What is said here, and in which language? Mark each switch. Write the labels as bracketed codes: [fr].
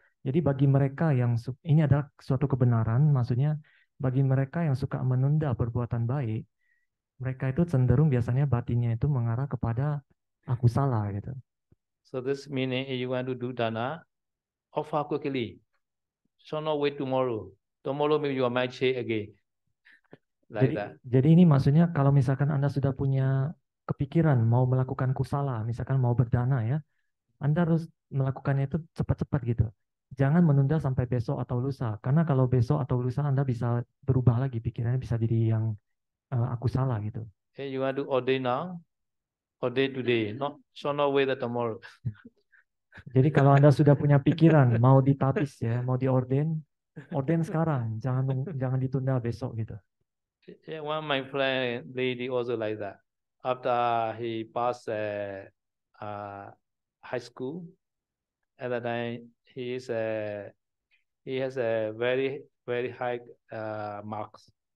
[id] Jadi bagi mereka yang ini adalah suatu kebenaran, maksudnya bagi mereka yang suka menunda perbuatan baik, mereka itu cenderung biasanya batinnya itu mengarah kepada aku salah gitu. [en] So this meaning if you want to do dana, offer quickly. So not wait tomorrow. Tomorrow maybe you might change again. Like that. [id] Jadi ini maksudnya kalau misalkan Anda sudah punya kepikiran mau melakukan kusala, misalkan mau berdana ya, Anda harus melakukannya itu cepat-cepat gitu. Jangan menunda sampai besok atau lusa, karena kalau besok atau lusa Anda bisa berubah lagi pikirannya, bisa jadi yang aku salah gitu. [en] Hey, you want to ordain now? Ordain today, not wait tomorrow. [id] Jadi kalau Anda sudah punya pikiran mau ditapis ya, mau diorden sekarang, jangan ditunda besok gitu. [en] Yeah, one of my friend lady also like that. After he passed high school, at that time he has a very high marks.